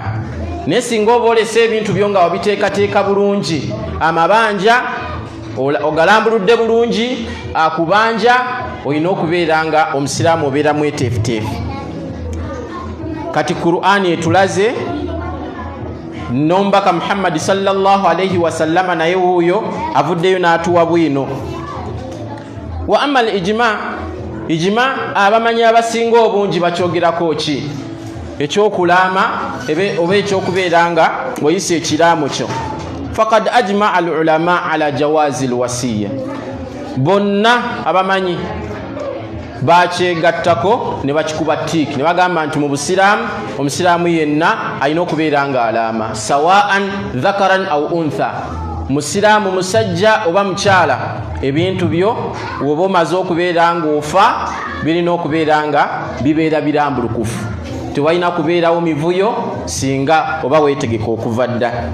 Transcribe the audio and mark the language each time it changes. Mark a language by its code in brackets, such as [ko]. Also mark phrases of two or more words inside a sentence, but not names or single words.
[lg] Naye singa oba olesa ebintu byo nga wabiteekateeka bulungi, amabanja ogalambuludde bulungi, akubanja, olina okubeera nga omusiraamu obeera mweteefuteefu. Kati Qur'ani etulaze nombaka Muhammad [ar] صلى الله عليه وسلم [lg] naye wuuyo avuddeyo n'atuwa bwino. [ar] وأما الإجماع [lg] abamanyi abasinga obungi bakyogerako ki? Ekyokulaama oba ekyokubeera nga oyise ekiraamo kyo. [ar] فقد أجمع العلماء على جواز الوصية. [lg] Bonna abamanyi bakyegattako ne bakikuba ttiiki ne bagamba nti mu busiraamu omusiraamu yenna alina okubeera nga alaama, [ar] سواء ذكرا أو أنثى, [lg] musiraamu musajja oba mukyala. Ebintu byo woba omaze okubeera nga ofa birina okubeera nga bibeera birambulukufu, tewalina kubeerawo mivuyo singa oba weetegeka okuva dda.